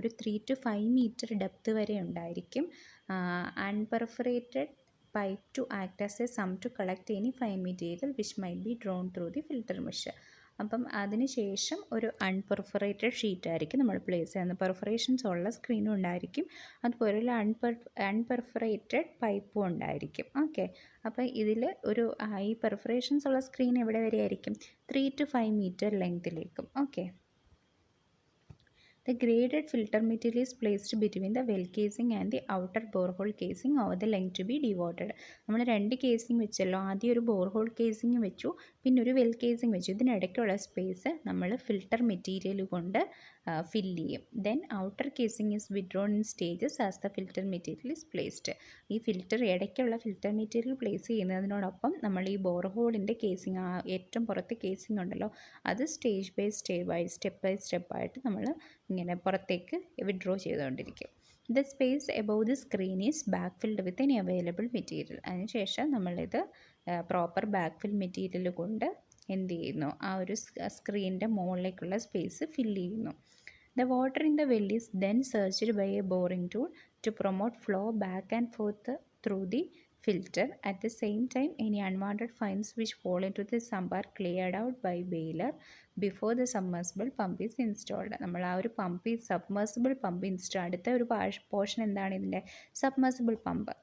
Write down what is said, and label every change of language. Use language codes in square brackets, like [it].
[ml] ഒരു 3 to 5 meter depth വരെ ഉണ്ടായിരിക്കും. [en] Unperforated pipe to act as a sump to collect any fine material which might be drawn through the filter mesh. [ml] അപ്പം അതിന് ശേഷം ഒരു അൺപെർഫറേറ്റഡ് sheet ആയിരിക്കും നമ്മൾ പ്ലേസ് ചെയ്യുന്നത്. പെർഫറേഷൻസ് ഉള്ള സ്ക്രീനും ഉണ്ടായിരിക്കും, അതുപോലെ ഒരു അൺപെർഫറേറ്റഡ് പൈപ്പും ഉണ്ടായിരിക്കും. ഓക്കെ, അപ്പോൾ ഇതിൽ ഒരു ഈ പെർഫറേഷൻസ് ഉള്ള സ്ക്രീൻ എവിടെ വരെ ആയിരിക്കും? [en] 3 to 5 meter ലെങ്തിലേക്കും. Okay, the graded filter material is placed between the well casing and the outer borehole casing over the length to be dewatered. [ml] നമ്മൾ രണ്ട് കേസിങ് വെച്ചല്ലോ. ആദ്യം ഒരു ബോർഹോൾ കേസിങ് വെച്ചു, പിന്നെ ഒരു വെൽ കേസിങ് വെച്ചു. ഇതിനിടയ്ക്കുള്ള സ്പേസ് നമ്മൾ ഫിൽട്ടർ മെറ്റീരിയൽ കൊണ്ട് ഫില്ല് ചെയ്യും. [en] Then outer casing is withdrawn in stages as the filter material is placed. [ml] ഈ ഇടയ്ക്കുള്ള ഫിൽറ്റർ മെറ്റീരിയൽ പ്ലേസ് ചെയ്യുന്നതിനോടൊപ്പം നമ്മൾ ഈ ബോർഹോളിൻ്റെ കേസിങ്, ആ ഏറ്റവും പുറത്തെ കേസിങ് ഉണ്ടല്ലോ, അത് സ്റ്റെപ്പ് ബൈ സ്റ്റെപ്പായിട്ട് നമ്മൾ ഇങ്ങനെ പുറത്തേക്ക് വിഡ്രോ ചെയ്തുകൊണ്ടിരിക്കും. [en] The space above the screen is back filled with any available material. [ml] അതിനുശേഷം നമ്മളിത് പ്രോപ്പർ ബാക്ക് ഫിൽ മെറ്റീരിയൽ കൊണ്ട് എന്ത് ചെയ്യുന്നു? ആ ഒരു സ്ക്രീനിൻ്റെ മുകളിലേക്കുള്ള സ്പേസ് ഫില്ല് ചെയ്യുന്നു. [en] The water in the well is then searched by a boring tool to promote flow back and forth through the filter. At the same time, any unwanted fines which fall into the sump are cleared out by baler before the submersible pump is installed. [ml] നമ്മൾ ആ ഒരു submersible pump അടുത്ത ഒരു portion എന്താണ് ഇതിൻ്റെ? Submersible pump.